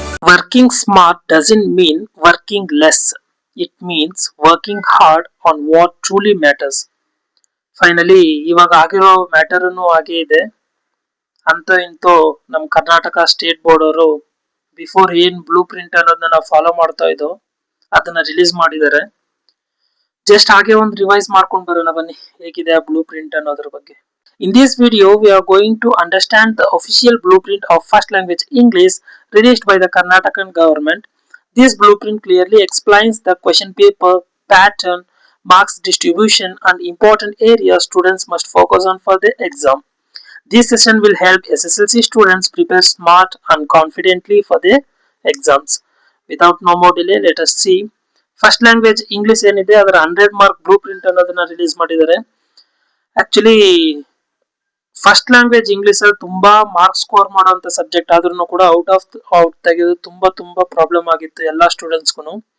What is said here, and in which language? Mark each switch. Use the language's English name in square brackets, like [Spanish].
[English] Working smart doesn't mean working less. It means working hard on what truly matters. [Kannada] Finally ಇವಾಗ ಆಗಿರೋ ಮ್ಯಾಟರ್ನು ಹಾಗೆ ಇದೆ. ಅಂತೂ ಇಂತೂ ನಮ್ಮ ಕರ್ನಾಟಕ ಸ್ಟೇಟ್ ಬೋರ್ಡ್ ಅವರು ಬಿಫೋರ್ ಏನ್ ಬ್ಲೂ ಪ್ರಿಂಟ್ ಅನ್ನೋದನ್ನ ನಾವು ಫಾಲೋ ಮಾಡ್ತಾ ಇದ್ದೋ ಅದನ್ನ ರಿಲೀಸ್ ಮಾಡಿದ್ದಾರೆ. ಜಸ್ಟ್ ಹಾಗೆ ಒಂದು ರಿವೈಸ್ ಮಾಡ್ಕೊಂಡು ಬರೋಣ ಬನ್ನಿ, ಹೇಗಿದೆ ಆ ಬ್ಲೂ ಪ್ರಿಂಟ್ ಅನ್ನೋದ್ರ ಬಗ್ಗೆ. [English] In this video, we are going to understand the official blueprint of first language English released by the Karnataka government. This blueprint clearly explains the question paper, pattern, marks distribution, and important areas students must focus on for the exam. This session will help SSLC students prepare smart and confidently for their exams. Without no more delay, let us see. [Kannada] First language English ಏನಿದೆ ಅದರ 100 mark blueprint ಅನ್ನೋದನ್ನ release ಮಾಡಿದ್ದಾರೆ. Actually first language English ಅಲ್ಲಿ ತುಂಬಾ marks score ಮಾಡುವಂತ subject ಆದ್ರೂ ಕೂಡ out ತೆಗೆದು ತುಂಬಾ ಪ್ರಾಬ್ಲಮ್ ಆಗಿತ್ತು ಎಲ್ಲಾ ಸ್ಟೂಡೆಂಟ್ಸ್ಗೂ.